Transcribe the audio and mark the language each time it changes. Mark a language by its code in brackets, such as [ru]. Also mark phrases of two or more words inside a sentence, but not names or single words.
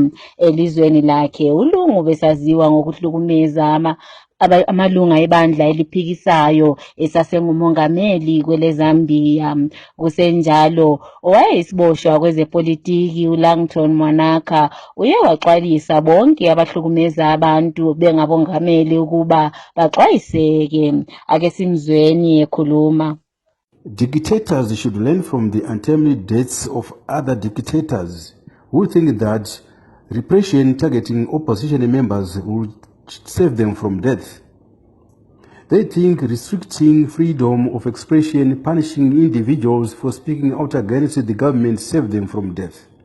[nd] Elizweni lakhe uLungu besaziwa ngokuhlukumeza amalunga ebandla eliphikisayo esasengumongameli kwele Zambia. Kusenjalo owayesiboshwa kwezepolitiki uLangton Mwanaka uye waxwayisa bonke abahlukumeza abantu bengabongameli ukuba baxwayiseke. Ake simzweni ekhuluma. [en] Dictators should learn from the untimely deaths of other dictators who think that repression targeting opposition members will save them from death. They think restricting freedom of expression, punishing individuals for speaking out against the government save them from death.